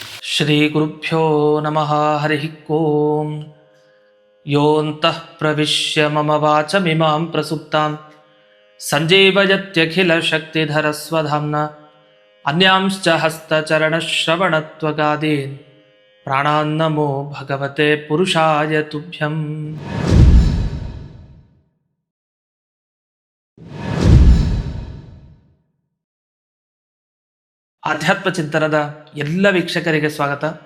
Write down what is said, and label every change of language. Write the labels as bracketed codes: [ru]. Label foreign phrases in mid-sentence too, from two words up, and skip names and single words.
[sa] ಶ್ರೀ ಗುರುಭ್ಯೋ ನಮಃ ಹರಿ ಓಂ. ಯೋऽन्तಃ ಪ್ರವಿಶ್ಯ ಮಮ ವಾಚಮಿಮಾಂ ಪ್ರಸುಪ್ತಾಂ ಸಂಜೀವಯತ್ಯಖಿಲ ಶಕ್ತಿಧರಸ್ವಧಾಮ್ನಾ ಅನ್ಯಾಂಶ್ಚ ಹಸ್ತಚರಣಶ್ರವಣತ್ವಗಾದೀನ್ ಪ್ರಾಣಾನ್ನಮೋ ಭಗವತೆ ಪುರುಷಾಯ ತುಭ್ಯಂ. [kn] ಆಧ್ಯಾತ್ಮ ಚಿಂತನದ ಎಲ್ಲ ವೀಕ್ಷಕರಿಗೆ ಸ್ವಾಗತ.